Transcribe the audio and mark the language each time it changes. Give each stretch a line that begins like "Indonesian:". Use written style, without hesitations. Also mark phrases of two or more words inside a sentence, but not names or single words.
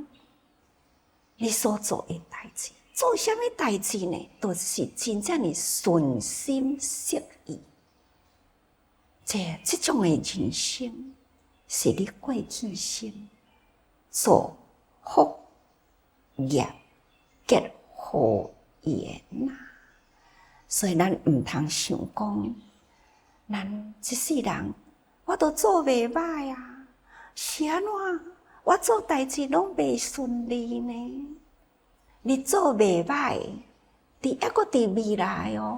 Min Nan Chinese: 你所做的代志，做啥物代志呢？都是真正的顺心适意。这种的人生，是你过去生造福业结好缘呐。所以咱毋通想讲，咱一世人我都做袂歹啊，是安怎我做代志拢袂顺利呢？你做袂歹，还佫伫未来哦。